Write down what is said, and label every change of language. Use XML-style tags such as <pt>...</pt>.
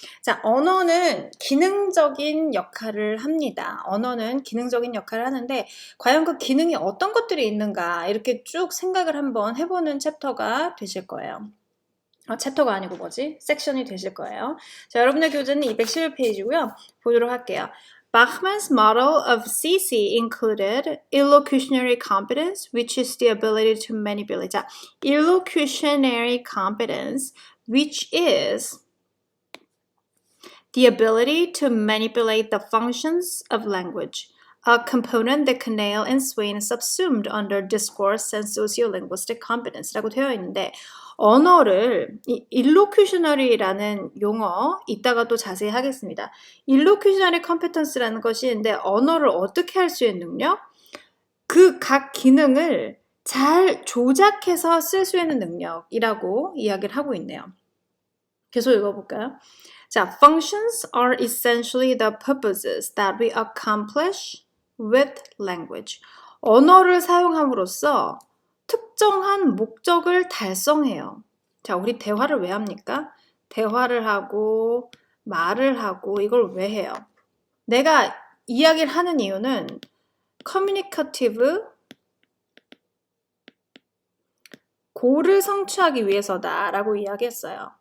<ko>자, 언어는 기능적인 역할을 합니다. 언어는 기능적인 역할을 하는데 과연 그 기능이 어떤 것들이 있는가 이렇게 쭉 생각을 한번 해보는 챕터가 되실 거예요. 챕터가 아니고 뭐지? 섹션이 되실 거예요. 자, 여러분의 교재는 211페이지고요. 보도록 할게요.</ko> <en>Bachmann's model of CC included illocutionary competence, which is the ability to manipulate. 자, illocutionary competence, which is the ability to manipulate the functions of language, a component that Canaille and Swain subsumed under discourse and sociolinguistic competence</en> <ko>라고 되어 있는데 언어를 illocutionary라는 용어 이따가 또 자세히 하겠습니다. illocutionary competence라는 것이 있는데 언어를 어떻게 할 수 있는 능력? 그 각 기능을 잘 조작해서 쓸 수 있는 능력이라고 이야기를 하고 있네요. 계속 읽어볼까요?</ko> <en>자, functions are essentially the purposes that we accomplish with language.</en> <ko>언어를 사용함으로써 특정한 목적을 달성해요. 자, 우리 대화를 왜 합니까? 대화를 하고 말을 하고 이걸 왜 해요? 내가 이야기를 하는 이유는 커뮤니케이티브 고를 성취하기 위해서다라고 이야기했어요.</ko>